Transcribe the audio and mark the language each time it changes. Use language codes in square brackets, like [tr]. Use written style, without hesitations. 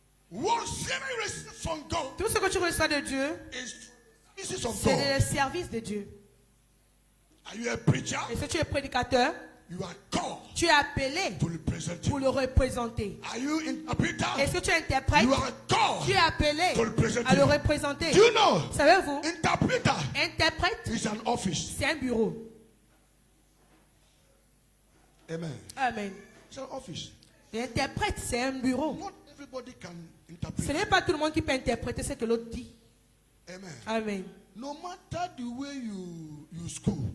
[en] Whatever you receive from God [fr] Tout ce que tu reçois de Dieu, [en] is of [fr] c'est [en] God. [fr] le service de Dieu. [en] Are you a preacher? [fr] Et si tu es prédicateur, [en] You are called [fr] tu es appelé [en] to represent [fr] pour [en] Him. [fr] le représenter. [en] Are you interpreter? [fr] Est-ce que tu es interprète? [en] You are called [fr] Tu es appelé [en] to represent [fr] à le [en] Him. [fr] représenter. [en] Do you know? [fr] Savez-vous, [en] Interpreter [fr] interprète, [en] is an office. [fr] c'est un bureau. [en] Amen. [fr] Amen. [en] It's an office. [fr] L'interprète, c'est un bureau. [en] Not everybody can [fr] Ce [en] interpret. [fr] n'est pas tout le monde qui peut interpréter ce que l'autre dit. [en] Amen. [fr] Amen. [en] No matter the way you school